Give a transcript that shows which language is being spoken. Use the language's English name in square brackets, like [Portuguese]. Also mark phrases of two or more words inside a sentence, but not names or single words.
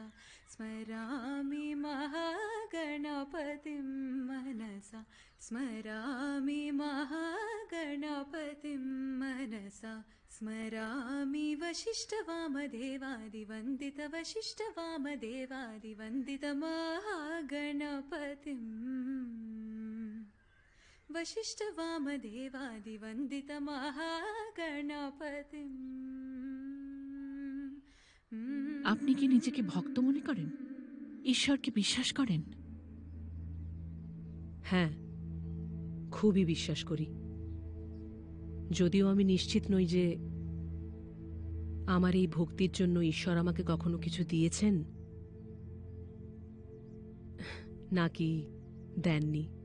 [Sanskrit] स्मरामि, महागणपतिं मनसा स्मरामि, महागणपतिं मनसा स्मरामि, वशिष्ठवामदेवादिवन्दितमहागणपतिं वशिष्ठवामदेवादिवन्दितमहागणपतिं। [Bangla] আপনি কি নিজেকে ভক্ত মনে করেন? ঈশ্বরকে বিশ্বাস করেন? হ্যাঁ, খুবই বিশ্বাস করি। যদিও আমি নিশ্চিত নই যে আমার এই ভক্তির জন্য ঈশ্বর আমাকে কখনো কিছু দিয়েছেন নাকি দেননি।